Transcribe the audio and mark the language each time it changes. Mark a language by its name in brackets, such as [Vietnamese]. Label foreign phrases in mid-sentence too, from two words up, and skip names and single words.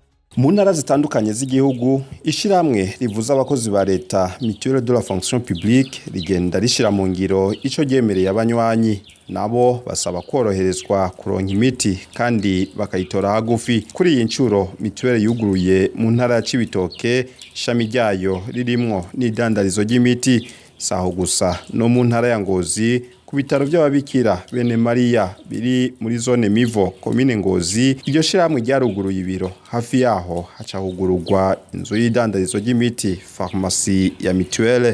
[Rundi] Mu ntara zitandukanye z'igihugu ishiramwe rivuza abakozi ba leta [French] Mutuelle de la fonction publique [Rundi] rigenda rishira mu ngiro ico ryemereye abanywanyi nabo basaba koroherezwa kuronka imiti kandi bakayitora hagufi. Kuri iyi ncuro Mutuelle yuguruye mu ntara ya Cibitoke ishami ryayo ririmwo n'idandarizo ry'imiti. Saho gusa no mu ntara ya Ngozi ku bitaro by'ababikira bene Maria biri muri zone Mivo komine Ngozi iryo shiramwe ryaruguruye ibiro hafi yaho haca hugururwa inzu y'idandarizo ry'imiti pharmacie ya Mutuelle.